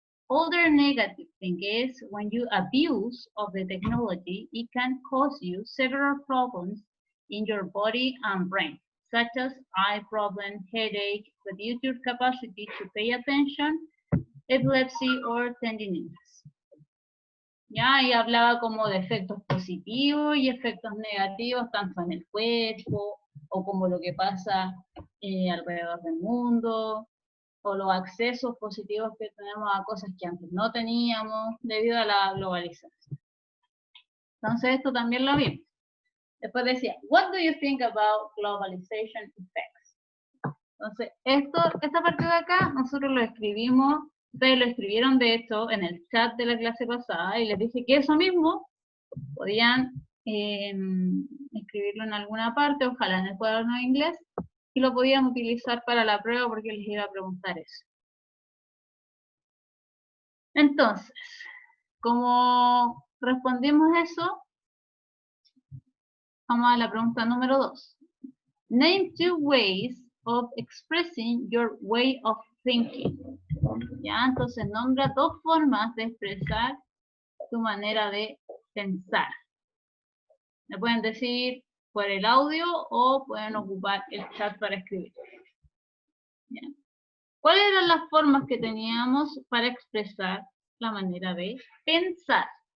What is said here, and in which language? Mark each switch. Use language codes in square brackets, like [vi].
[en] Other negative thing is when you abuse of the technology, it can cause you several problems in your body and brain, such as eye problem, headache, reduce your capacity to pay attention, epilepsy, or tendinitis. [es] Ya, y hablaba como de efectos positivos y efectos negativos, tanto en el cuerpo, o como lo que pasa alrededor del mundo, o los accesos positivos que tenemos a cosas que antes no teníamos debido a la globalización. Entonces esto también lo vimos. Después decía, [en] what do you think about globalization effects? [es] Entonces, esta parte de acá, nosotros lo escribimos, ustedes lo escribieron de hecho en el chat de la clase pasada y les dije que eso mismo podían escribirlo en alguna parte, ojalá en el cuaderno de inglés, y lo podían utilizar para la prueba porque les iba a preguntar eso. Entonces, como respondimos eso, vamos a la pregunta número 2. [en] Name 2 ways of expressing your way of thinking. [es] Ya, entonces nombra 2 formas de expresar tu manera de pensar. Me pueden decir por el audio o pueden ocupar el chat para escribir. Bien. ¿Cuáles eran las formas que teníamos para expresar la manera de pensar?